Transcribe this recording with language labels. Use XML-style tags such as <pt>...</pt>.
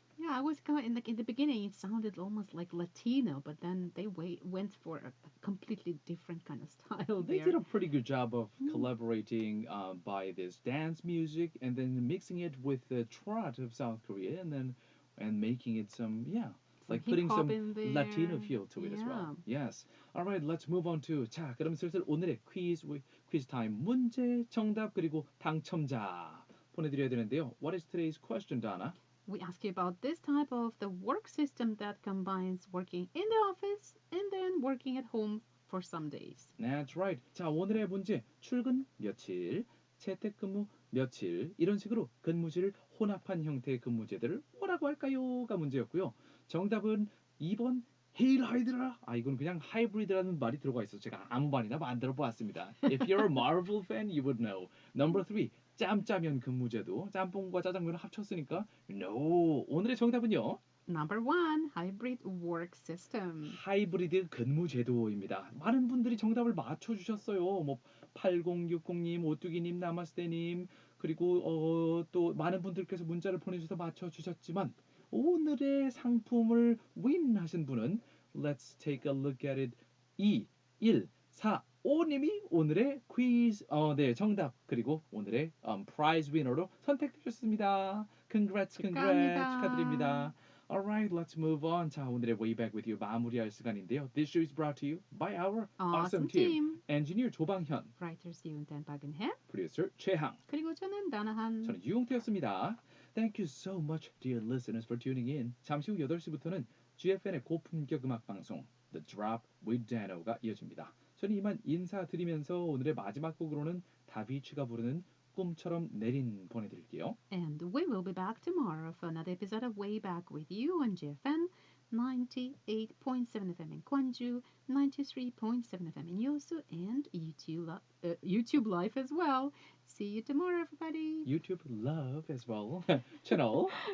<en>Yeah, I was going like in the beginning. It sounded almost like Latino, but then they went for a completely different kind of style They there. did a pretty good job of collaborating by this dance music and then mixing it with the trot of South Korea and making it some like putting some hip-hop in there. Latino feel to it as well. Yes. All right, let's move on to</en> <ko>자, 그럼 슬슬 오늘의 quiz time 문제, 정답 그리고 당첨자 보내드려야 되는데요.</ko> <en>What is today's question, Donna? We ask you about this type of the work system that combines working in the office and then working at home for some days. That's right.</en> <ko>자, 오늘의 문제. 출근 며칠, 재택근무 며칠 이런 식으로 근무지를 혼합한 형태의 근무제들을 뭐라고 할까요?가 문제였고요. 정답은 2번 헤일 하이드라. 이건 그냥 하이브리드라는 말이 들어가 있어서 제가 아무 말이나 만들어 보았습니다.</ko> <en>If you're a Marvel fan, you would know. Number 3.</en> <ko>짬짜면 근무제도 짬뽕과 짜장면을 합쳤으니까 no. 오늘의 정답은요.</ko> <en>Number 1, hybrid work system.</en> <ko>하이브리드 근무제도입니다. 많은 분들이 정답을 맞춰주셨어요. 뭐 8060님, 오뚜기님, 나마스테님 그리고 또 많은 분들께서 문자를 보내주셔서 맞춰주셨지만 오늘의 상품을 win 하신 분은</ko> <en>Let's take a look at it</en> <ko>2145님이 오늘의 퀴즈 네 정답 그리고 오늘의 prize winner로 선택되셨습니다.</ko> <en>Congrats,</en> <ko>축하드립니다.</ko> <en>Alright, let's move on.</en> <ko>자, 오늘의 Way Back With You 마무리할 시간인데요.</ko> <en>This show is brought to you by our awesome team. Engineer 조방현, Writers 윤단 박은혜, Producer 최항,</en> <ko>그리고 저는 나나한. 저는 유용태였습니다.</ko> <en>Thank you so much, dear listeners, for tuning in.</en> <ko>잠시 후 8시부터는 GFN의 고품격 음악 방송 The Drop with Dano가 이어집니다. 저는 이만 인사드리면서 오늘의 마지막 곡으로는 다비치가 부르는 꿈처럼 내린 보내드릴게요.</ko> <en>And we will be back tomorrow for another episode of Way Back With You on GFN 98.7 FM in Gwangju, 93.7 FM in Yosu, and YouTube Live as well. See you tomorrow, everybody. YouTube Love as well. Channel.</en>